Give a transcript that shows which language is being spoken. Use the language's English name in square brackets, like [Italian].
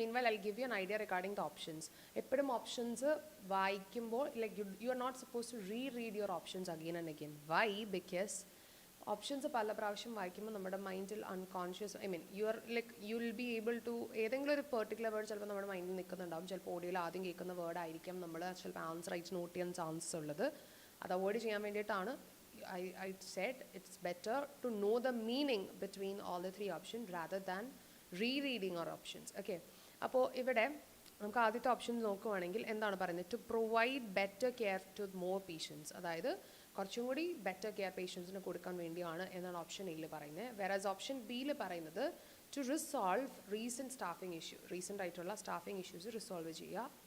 [English] Meanwhile I give you an idea regarding the options. [Malayalam] എപ്പോഴും options വായിക്കുമ്പോൾ [English] Like you are not suppose to read your options again and again. Why? [Malayalam] Because options പല പ്രാവശ്യം വായിക്കുമ്പോൾ നമ്മുടെ മൈൻഡിൽ unconscious, [English] I mean you will be able to, [Malayalam] ഏതെങ്കിലും ഒരു particular word ചിലപ്പോൾ നമ്മുടെ മൈൻഡിൽ നിൽക്കുന്നുണ്ടാവും. ചിലപ്പോൾ ഓഡിയോയിൽ ആദ്യം കേൾക്കുന്ന വേർഡ് ആയിരിക്കും നമ്മൾ ചിലപ്പോൾ ആൻസർ ആയിട്ട് നോട്ട് ചെയ്യാൻ ചാൻസസ് ഉള്ളത്. അത് അവോയ്ഡ് ചെയ്യാൻ വേണ്ടിയിട്ടാണ് [English] I said it's better to know the meaning between all the 3 options rather than rereading our options. Okay, [Malayalam] അപ്പോൾ ഇവിടെ നമുക്ക് ആദ്യത്തെ ഓപ്ഷൻ നോക്കുവാണെങ്കിൽ എന്താണ് പറയുന്നത്, [English] to provide better care to more patients, [Malayalam] അതായത് കുറച്ചും കൂടി ബെറ്റർ കെയർ പേഷ്യൻസിന് കൊടുക്കാൻ വേണ്ടിയാണ് എന്നാണ് ഓപ്ഷൻ എയിൽ പറയുന്നത്. വേറാസ് ഓപ്ഷൻ ബിയിൽ പറയുന്നത് [English] to resolve recent staffing issue, [Malayalam] recent ആയിട്ടുള്ള സ്റ്റാഫിംഗ് ഇഷ്യൂസ് റിസോൾവ് ചെയ്യുക.